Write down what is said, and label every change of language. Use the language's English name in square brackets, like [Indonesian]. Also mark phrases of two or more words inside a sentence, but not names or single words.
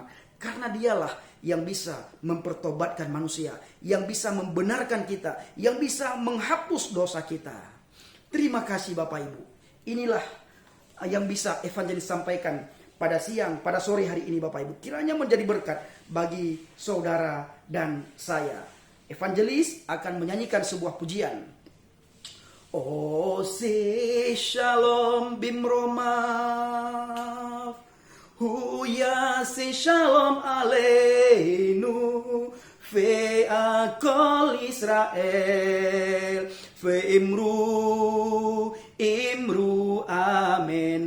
[Indonesian] Karena Dialah yang bisa mempertobatkan manusia, yang bisa membenarkan kita, yang bisa menghapus dosa kita. Terima kasih Bapak Ibu. Inilah yang bisa evangelis sampaikan pada siang, pada sore hari ini Bapak Ibu. Kiranya menjadi berkat bagi saudara dan saya. Evangelis akan menyanyikan sebuah pujian. [Hebrew] עושה שלום במרומיו, הוא יעשה שלום עלינו, ועל כל ישראל, ואמרו אמן.